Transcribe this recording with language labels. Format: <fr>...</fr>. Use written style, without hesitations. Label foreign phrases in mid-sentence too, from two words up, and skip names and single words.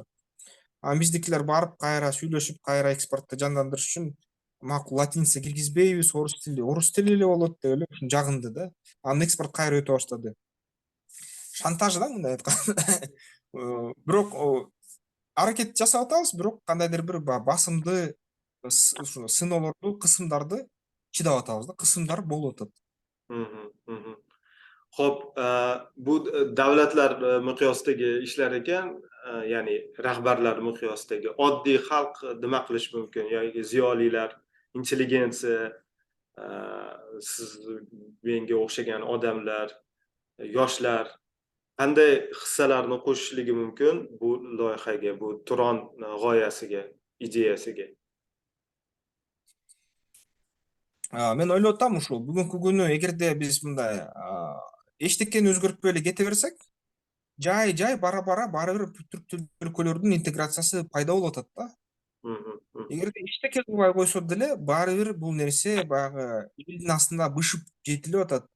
<ky>Биздикилер барып кайра сүйлөшүп, кайра экспортты жандандырыш үчүн макул латиница киргизбейбиз, орус тили эле болот деп эле ушун жагынды да. Анан экспорт кайра өтө баштады. Шантаж да мындай айтканда. Бирок аракет жасап атабыз, бирок кандайдыр бир басымды сыноолорду, кысымдарды чыдап атабыз да. Кысымдар болуп атат.</ky> <uz>Xo'p, bu davlatlar miqyosidagi ishlar ekan, ya'ni rahbarlar miqyosidagi oddiy xalq nima qilish mumkin yoki ziyolilar, intelligensiya, siz menga o'xshagan odamlar, yoshlar qanday hissalarni qo'shishligi mumkin bu loyihaga, bu Turon g'oyasiga, ideyasiga?</uz> <ky>Мен ойлоп атам, ушул бүгүнкү күнү эгерде биз мындай эчтекени өзгөртпөй эле кете берсек, жай бара баары бир түрк тилдүү өлкөлөрдүн интеграциясы пайда болуп атат да. Эгерде эчтеке кылбай койсо деле, баары бир бул нерсе баягы элдин астында бышып жетилип атат.</ky>